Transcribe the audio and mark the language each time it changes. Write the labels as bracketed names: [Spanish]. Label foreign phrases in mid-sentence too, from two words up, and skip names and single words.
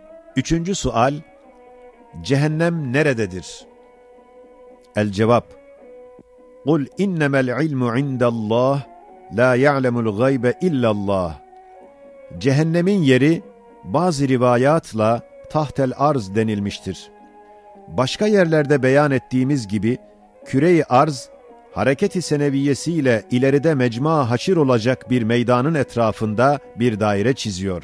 [Turkish] Üçüncü sual, cehennem nerededir? El cevap, [Arabic] قُلْ اِنَّمَا الْعِلْمُ عِنْدَ اللّٰهِ لَا يَعْلَمُ الْغَيْبَ اِلَّا اللّٰهِ. [Turkish] Cehennemin yeri bazı rivayatla [Arabic] تحت الأرض [Turkish] denilmiştir. Başka yerlerde beyan ettiğimiz gibi küre-i arz, hareket-i seneviyesiyle ileride mecma haşir olacak bir meydanın etrafında bir daire çiziyor.